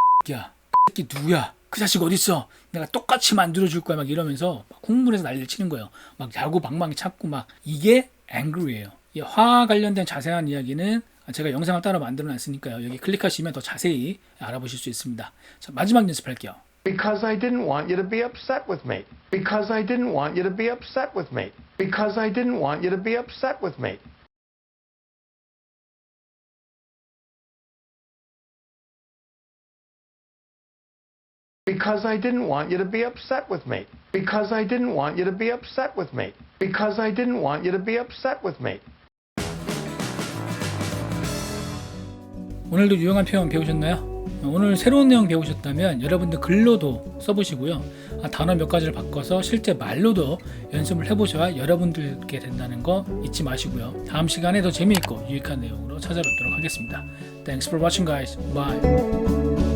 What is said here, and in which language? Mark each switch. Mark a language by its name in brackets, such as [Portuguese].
[Korean] 야, 새끼 누구야? 그 자식 어딨어? 내가 똑같이 만들어줄 거야. 막 이러면서 막 콧물에서 난리를 치는 거예요. 막 야구 방망이 찾고 막. 이게 angry예요. 이 화와 관련된 자세한 이야기는 제가 영상을 따로 만들어 놨으니까요. 여기 클릭하시면 더 자세히 알아보실 수 있습니다. 자, 마지막 연습할게요. [English] Because I didn't want you to be upset with me. Because I didn't want you to be upset with me. Because I didn't want you to be upset with me. Because I didn't want you to be upset with me. Because I didn't want you to be upset with me. Because I didn't want you to be upset with me. [Korean] 오늘도 유용한 표현 배우셨나요? 오늘 새로운 내용 배우셨다면 여러분들 글로도 써보시고요. 단어 몇 가지를 바꿔서 실제 말로도 연습을 해보셔야 여러분들께 된다는 거 잊지 마시고요. 다음 시간에 더 재미있고 유익한 내용으로 찾아뵙도록 하겠습니다. [English] Thanks for watching guys. Bye.